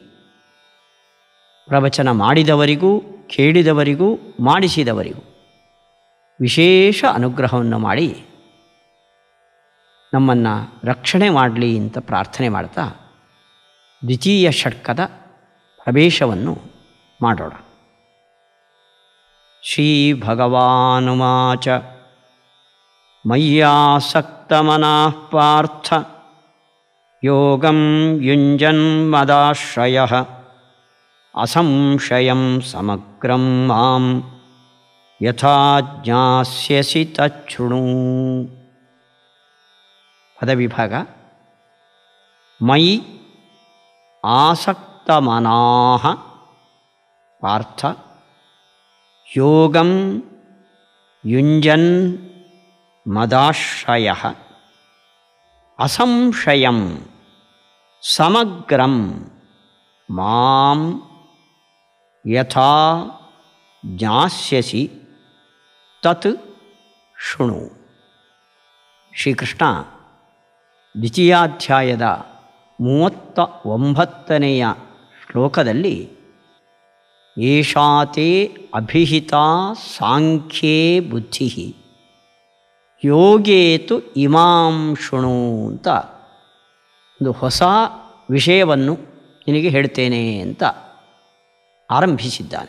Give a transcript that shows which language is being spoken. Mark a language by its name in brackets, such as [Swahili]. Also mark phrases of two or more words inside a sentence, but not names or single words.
[Kannada] ಪ್ರವಚನ ಮಾಡಿದವರಿಗೂ, ಕೇಳಿದವರಿಗೂ, ಮಾಡಿಸಿದವರಿಗೂ ವಿಶೇಷ ಅನುಗ್ರಹವನ್ನು ಮಾಡಿ ನಮ್ಮನ್ನು ರಕ್ಷಣೆ ಮಾಡಲಿ ಅಂತ ಪ್ರಾರ್ಥನೆ ಮಾಡ್ತಾ ದ್ವಿತೀಯ ಷಟ್ಕದ ಪ್ರವೇಶವನ್ನು ಮಾಡೋಣ. [Sanskrit] ಶ್ರೀ ಭಗವಾನುವಾಚ ಮಯ್ಯಾಸಕ್ತಮನಃ ಪಾರ್ಥ ಯೋಗಂ ಯುಂಜನ್ ಮದಾಶ್ರಯಃ ಅಸಂಶಯಂ ಸಮಗ್ರಂ ಮಾಂ ಯಥಾ ಜ್ಞಾಸ್ಯಸಿ ತಚ್ಛೃಣು. ಪದವಿಭಾಗ. ಮಯಿ ಆಸಕ್ತಮನಾಃ ಪಾರ್ಥ ಯೋಗಂ ಯುಂಜನ್ ಮದಾಶ್ರಯಃ ಅಸಂಶಯಂ ಸಮಗ್ರಂ ಮಾಂ ಯಥಾ ಜ್ಞಾಸ್ಯಸಿ ತತ್ ಶೃಣು. [Kannada] ಶ್ರೀಕೃಷ್ಣ ದ್ವಿತೀಯಾಧ್ಯಾಯದ 39ನೇಯ ಶ್ಲೋಕದಲ್ಲಿ [Sanskrit] ಏಷಾತೆ ಅಭಿಹಿತಾ ಸಾಂಖ್ಯೇ ಬುದ್ಧಿ ಯೋಗೇತು ಇಮಾಂ ಶೃಣು [Kannada] ಅಂತ ಒಂದು ಹೊಸ ವಿಷಯವನ್ನು ನಿನಗೆ ಹೇಳ್ತೇನೆ ಅಂತ ಆರಂಭಿಸಿದ್ದಾನೆ.